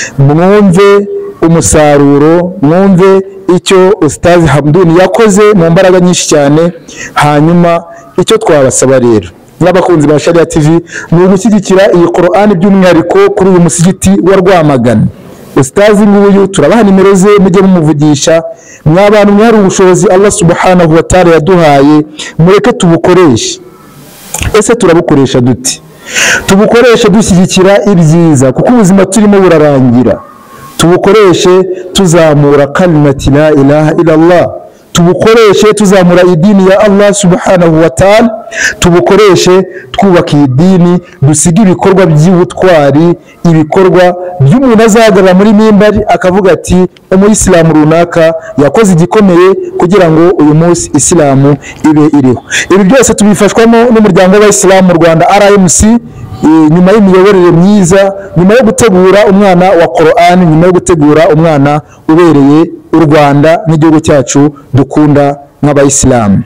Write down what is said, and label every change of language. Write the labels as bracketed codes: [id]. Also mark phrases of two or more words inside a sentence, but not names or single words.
[rw] Mwumve umusaruro, mwumve icyo Ustaz Hamdun yakoze mu mbaraga nyinshi cyane. Hanyuma icyo twabasaba rero n'abakunzi ba Sharia TV ni ugushyigikira iyi Qur'an by'umwihariko kuri uyu musigiti wa Rwamagana. Ustaz nguyu turabaha nimero ze mujye mumuvugisha. Mw'abantu mwari ubushobozi [ar] الله سبحانه وتعالى [rw] yaduhaye, mureke tubukoreshe. Ese turabukoresha duti? Tubukoreshe dushyigikira ibyiza kuko ubuzima turimo burarangira. Tubukoreshe tuzamura [ar] كلمة لا إله إلا الله, [rw] tubukoreshe tuzamura idini ya [ar] الله سبحانه وتعالى, [rw] tubukoreshe twubaka idini, dusiga ibikorwa by'ubutwari, ibikorwa by'umuntu azahagarara muri mimbari akavuga ati umuyisilamu runaka yakoze igikomeye kugira ngo uyu munsi Isilamu ibe iriho. Ibi byose tubifashwamo n'umuryango w'Abayisilamu mu Rwanda RMC, nyuma y'imiyoborere myiza, nyuma yo gutegura umwana wa Qur'an, nyuma yo gutegura umwana ubereye u Rwanda n'igihugu cyacu dukunda nk'Abayisilamu.